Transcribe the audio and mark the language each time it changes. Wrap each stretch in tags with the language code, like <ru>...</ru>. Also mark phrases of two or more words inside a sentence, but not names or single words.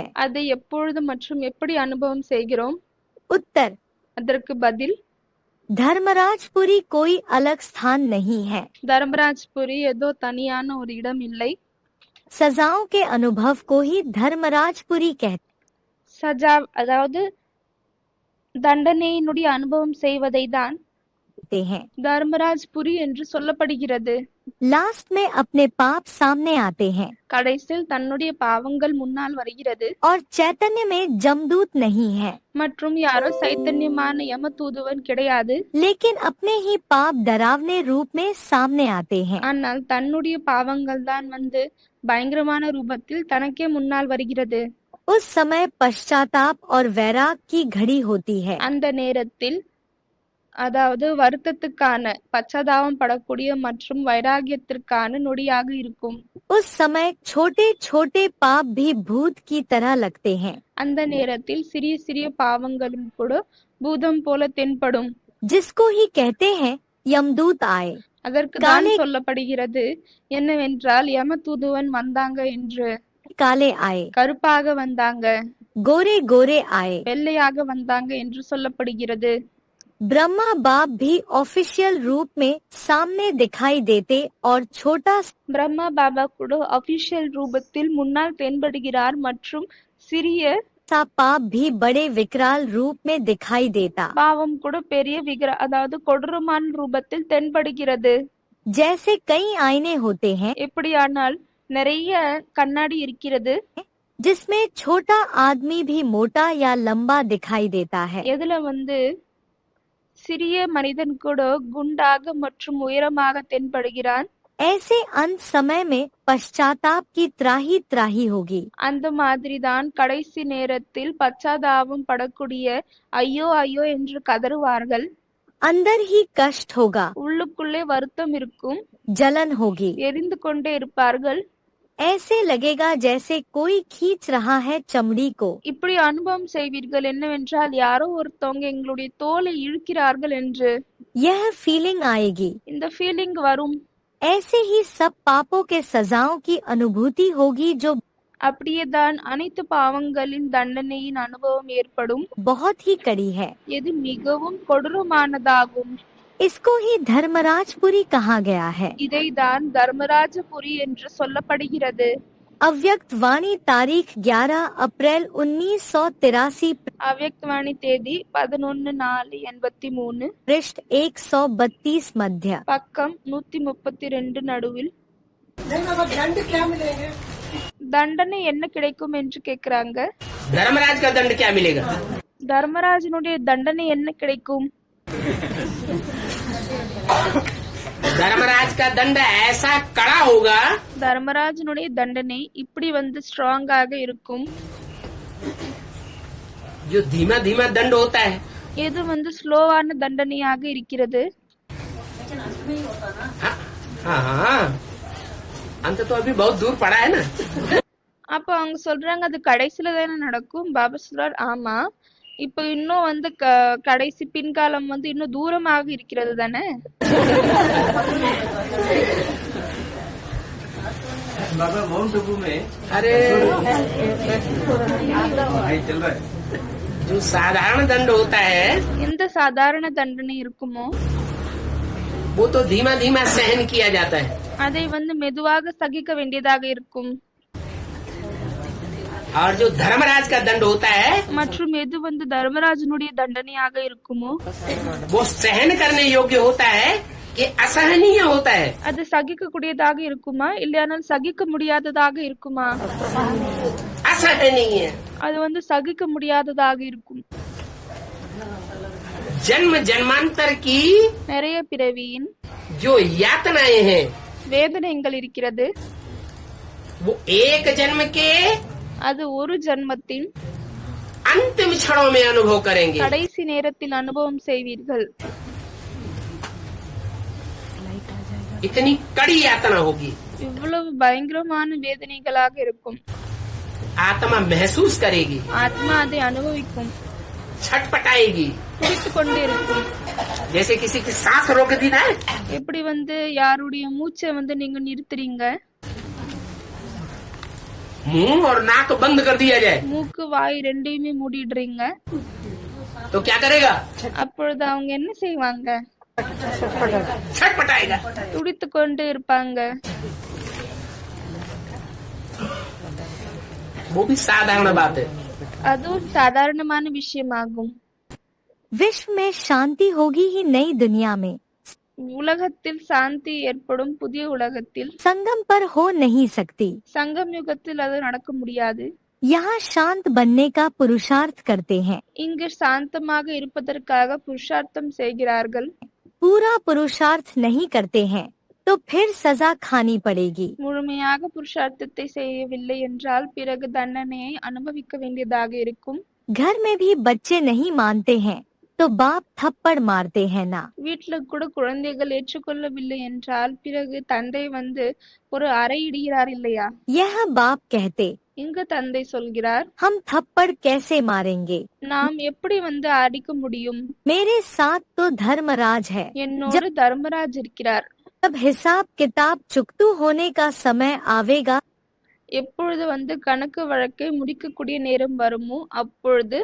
<ta>அதை எப்பொழுது மற்றும் எப்படி அனுபவம் செய்கிறோம்?</ta> <hi>उत्तर,</hi> <ta>அதற்கு பதில்,</ta> <hi>धर्मराजपुरी कोई अलग स्थान नहीं है।</hi> <ta>தர்மராஜ்புரி ஏதோ தனியான ஒரு இடம் இல்லை.</ta> <hi>सजाओं के अनुभव को ही धर्मराजपुरी</hi> <ta>சஜா அதாவது தண்டனையினுடைய அனுபவம் செய்வதை தான்</ta> <hi>कहते हैं।</hi> <ta>தர்மராஜ்புரி என்று சொல்லப்படுகிறது.</ta> <hi>लास्ट में अपने पाप सामने आते हैं</hi> <ta>கடைசியில் தன்னுடைய பாவங்கள் முன்னால் வருகிறது.</ta> <hi>और चैतन्य में जमदूत नहीं है,</hi> <ta>மற்றும் யாரோ சைத்தன்யமான யம தூதுவன் கிடையாது.</ta> <hi>लेकिन अपने ही पाप डरावने रूप में सामने आते हैं।</hi> <ta>ஆனால் தன்னுடைய பாவங்கள் தான் பயங்கரமான ரூபத்தில் தனக்கே முன்னால் வருகிறது.</ta> <hi>उस समय पश्चाताप और वैराग की घड़ी होती है।</hi> <ta>அந்த நேரத்தில் அதாவது வருத்தத்துக்கான, பச்சதாபம் படக்கூடிய மற்றும் வைராகியத்திற்கான நொடியாக இருக்கும்.</ta> <hi>उस समय छोटे छोटे पाप भी भूत की तरह लगते हैं,</hi> <ta>அந்த நேரத்தில் சிறிய சிறிய பாவங்களும் கூட பூதம் போல தென்படும்.</ta> <hi>जिसको ही कहते हैं यमदूत आए।</hi> <ta>அதற்கு தான் சொல்லப்படுகிறது என்னவென்றால் யம தூதுவன் வந்தாங்க என்று.</ta> <hi>काले आए,</hi> <ta>கருப்பாக வந்தாங்க,</ta> <hi>गोरे गोरे आए।</hi> <ta>வெள்ளையாக வந்தாங்க என்று சொல்லப்படுகிறது.</ta> <hi>ब्रह्मा बाप भी ऑफिशियल रूप में सामने दिखाई देते और छोटा</hi> <ta>பிரம்மா பாபா கூட அபிஷியல் ரூபத்தில் முன்னால் தென்படுகிறார் மற்றும் சிறிய</ta> <hi>सा पाप भी बड़े विकराल रूप में दिखाई देता।</hi> <ta>பாவம் கூட பெரிய அதாவது கொடூரமான ரூபத்தில் தென்படுகிறது.</ta> <hi>जैसे कई आईने होते हैं</hi> <ta>எப்படியானால் நிறைய கண்ணாடி இருக்கிறது,</ta> <hi>जिसमें छोटा आदमी भी मोटा या लंबा दिखाई देता है।</hi> <ta>எதுல சிறிய மனிதன் கூட குண்டாக மற்றும் உயரமாக தென்படுகிறான்।</ta> <hi>ऐसे अंत समय में पश्चाताप की त्राही त्राही होगी।</hi> <ta>அந்த மாதிரிதான் கடைசி நேரத்தில் பச்சாதாபம் படக்கூடிய ஐயோ ஐயோ என்று கதறுவார்கள்।</ta> <hi>अंदर ही कष्ट होगा,</hi> <ta>உள்ளுக்குள்ளே வருத்தம் இருக்கும்,</ta> <hi>जलन होगी।</hi> <ta>எரிந்து கொண்டே இருப்பார்கள்।</ta> <hi>ऐसे लगेगा जैसे कोई खींच रहा है चमड़ी को।</hi> <ta>இப்படி அனுபவம் செய்வீர்கள் என்னவென்றால் யாரோ ஒருத்தவங்க எங்களுடைய தோலை இழுக்கிறார்கள் என்று।</ta> <hi>यह फीलिंग आएगी।</hi> <ta>இந்த ஃபீலிங் வரும்।</ta> <hi>ऐसे ही सब पापों के सजाओं की अनुभूति होगी जो</hi> <ta>அப்படியேதான் அனைத்து பாவங்களின் தண்டனையின் அனுபவம் ஏற்படும்।</ta> <hi>बहुत ही कड़ी है।</hi> <ta>எது மிகவும் கொடூரமானதாகும்।</ta> <hi>इसको ही धर्मराजपुरी कहा गया है।</hi> <ta>இதைதான் தர்மராஜபுரி என்று சொல்லப்படுகிறது।</ta> <hi>अव्यक्त वाणी तारीख 11 अप्रैल 1983,</hi> <ta>அவ்யக்தவாணி தேதி 11/4/83,</ta> <hi>पृष्ठ 132 मध्य।</hi> <ta>பக்கம் 132 நடுவில்।</ta> <hi>दंड क्या मिलेंगे?</hi> <ta>தண்டனை என்ன கிடைக்கும் என்று கேக்குறாங்க।</ta> <hi>धर्मराज का दंड क्या मिलेगा?</hi> <ta>தர்மராஜனுடைய தண்டனை என்ன கிடைக்கும்?</ta> <hi>धर्मराज का दंड ऐसा कड़ा होगा,</hi> <ta>தர்மராஜனுடைய தண்டனை இப்படி ஸ்ட்ராங்காக இருக்கும்।</ta> <hi>जो धीमा धीमा दंड होता है।</hi> <ta>எது ஸ்லோவான தண்டனையாக இருக்கிறது।</ta> <hi>हाँ हाँ, अंत तो अभी बहुत दूर पड़ा है ना।</hi> <ta>அப்ப அவங்க சொல்றாங்க அது கடைசியில தானே நடக்கும்। பாபா சொல்றார் ஆமா, இப்ப இன்னும் கடைசி பின்காலம் இன்னும் தூரமாக இருக்கிறது தானே।</ta> <hi>बाबा माउंट आबू में अरे चल रहा है जो साधारण दंड होता है</hi> <ta>எந்த சாதாரண தண்டனை இருக்குமோ</ta> <hi>वो तो धीमा धीमा सहन किया जाता है,</hi> <ta>அதை மெதுவாக சகிக்க வேண்டியதாக இருக்கும்।</ta> <hi>और जो धर्मराज का दंड होता है</hi> <ta>மற்றும் எது தர்மராஜனுடைய தண்டனையாக இருக்குமோ</ta> <hi>वो सहन करने योग्य होता है कि असहनीय होता है।</hi> <ta>அது சகிக்க கூடியதாக இருக்குமா இல்லையானால் சகிக்க முடியாததாக இருக்குமா?</ta> <hi>असहनीय,</hi> <ta>அது சகிக்க முடியாததாக இருக்கும்।</ta> <hi>जन्म जन्मांतर की</hi> <ta>நிறைய பிறவியின்</ta> <hi>जो यातनाएं हैं</hi> <ta>வேதனைகள் இருக்கிறது,</ta> <hi>वो एक जन्म के</hi> <ta>அது ஒரு ஜன்மத்தின்</ta> <hi>अंतिम क्षणों में अनुभव करेंगे।</hi> <ta>கடைசி நேரத்தில் அனுபவம் செய்வீர்கள்।</ta> <hi>इतनी कड़ी यातना होगी,</hi> <ta>இவ்வளவு பயங்கரமான வேதனைகளாக இருக்கும்।</ta> <hi>आत्मा महसूस करेगी,</hi> <ta>ஆத்மா அதை அனுபவிக்கும்,</ta> <hi>छटपटाएगी,</hi> <ta>துடித்துக் கொண்டே இருக்கும்।</ta> <hi>जैसे किसी की सांस रोक दी ना,</hi> <ta>எப்படி யாருடைய மூச்சை நீங்க நிறுத்துறீங்க,</ta> <hi>मुंह और नाक बंद कर दिया जाए</hi> <ta>மூக்கு வாய் ரெண்டையுமே மூடிடுறீங்க,</ta> <hi>तो क्या करेगा?</hi> <ta>அப்பொழுது அவங்க என்ன செய்வாங்க?</ta> <hi>छटपटाएगा।</hi> <ta>துடித்துக் கொண்டு இருப்பாங்க।</ta> <hi>वो भी साधारण बात है।</hi> <ta>அது ஒரு சாதாரணமான விஷயமாகும்।</ta> <hi>विश्व में शांति होगी ही नई दुनिया में,</hi> <ta>உலகத்தில் சாந்தி ஏற்படும் புதிய உலகத்தில்।</ta> <hi>संगम पर हो नहीं सकती।</hi> <ta>சங்கம் யுகத்தில் அது நடக்க முடியாது।</ta> <hi>यहाँ शांत बनने का पुरुषार्थ करते हैं।</hi> <ta>இங்கு சாந்தமாக இருப்பதற்காக புருஷார்த்தம் செய்கிறார்கள்।</ta> <hi>पूरा पुरुषार्थ नहीं करते हैं तो फिर सजा खानी पड़ेगी।</hi> <ta>முழுமையாக புருஷார்த்தத்தை செய்யவில்லை என்றால் பிறகு தண்டனையை அனுபவிக்க வேண்டியதாக இருக்கும்।</ta> <hi>घर में भी बच्चे नहीं मानते हैं तो बाप थप्पड़ मारते हैं ना।</hi> <ta>வீட்டுல கூட குழந்தைகள் ஏற்றுக்கொள்ளவில்லை என்றால் பிறகு தந்தை ஒரு அறை இடுகிறார் இல்லையா?</ta> <hi>यह बाप कहते,</hi> <ta>இங்கு தந்தை சொல்கிறார்,</ta> <hi>हम थप्पड़ कैसे मारेंगे?</hi> <ta>நாம் எப்படி அடிக்க முடியும்?</ta> <hi>मेरे साथ तो धर्मराज है।</hi> <ta>என்னோடு தர்மராஜ் இருக்கிறார்।</ta> <hi>जब हिसाब किताब चुकतू होने का समय आवेगा</hi> <ta>எப்பொழுது கணக்கு வழக்கை முடிக்கக்கூடிய நேரம் வருமோ அப்பொழுது</ta>